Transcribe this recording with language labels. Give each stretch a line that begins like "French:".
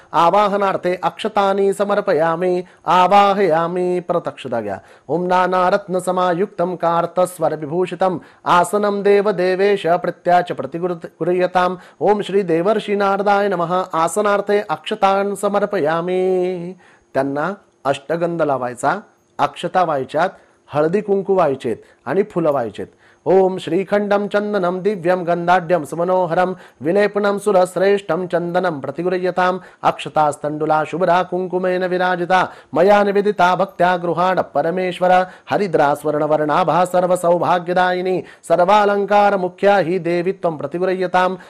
Sanskrit: आवाहनार्थे अक्षतानि समर्पयामि. आवाहयामि.
Marathi: परत अक्षता घ्या.
Sanskrit: ओम नानारत्न समायुक्तं कार्तस्वर विभूषितं आसनं देव देवेश प्रत्याच प्रतिगृह्यताम्. ओम श्री देवर्षी नारदाय नमः. आसनार्थे अक्षतान् समर्पयामि.
Marathi: त्यांना अष्टगंध लावायचा, अक्षता व्हायच्यात, हळदी कुंकू व्हायचेत आणि फुलं व्हायचेत.
Sanskrit: ओम श्रीखंडम चंदनम दिव्यम गंधाढ्यम सुमनोहरम विलेपनम सुरश्रेष्ठम चंदनम प्रतिगृह्यताम. अक्षतास्तंडुला शुभ्रा कुंकुमेन विराजिता मया निवेदिता भक्त्या गृहाण परमेश्वर. हरिद्रा स्वर्णवर्णाभा सर्व सौभाग्यदायिनी सर्वालंकार मुख्या ही देवी त्वं प्रतिगृह्यताम.